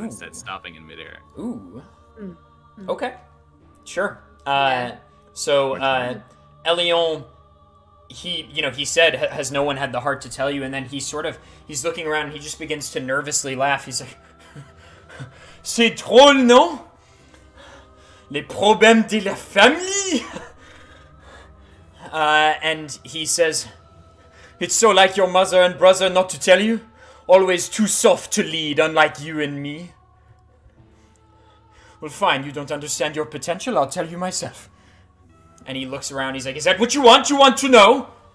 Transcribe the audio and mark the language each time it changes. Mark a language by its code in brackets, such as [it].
[en] instead stopping in midair. Ooh. Mm. Okay. Sure. Yeah. So, Elion, he said, "Has no one had the heart to tell you?" And then he's looking around and he just begins to nervously laugh. He's like, [fr] "C'est drôle, non? Les problèmes de la famille?" [en] And he says, "It's so like your mother and brother not to tell you. Always too soft to lead, unlike you and me. Well, fine, you don't understand your potential, I'll tell you myself." And he looks around, he's like, "Is that what you want? You want to know?"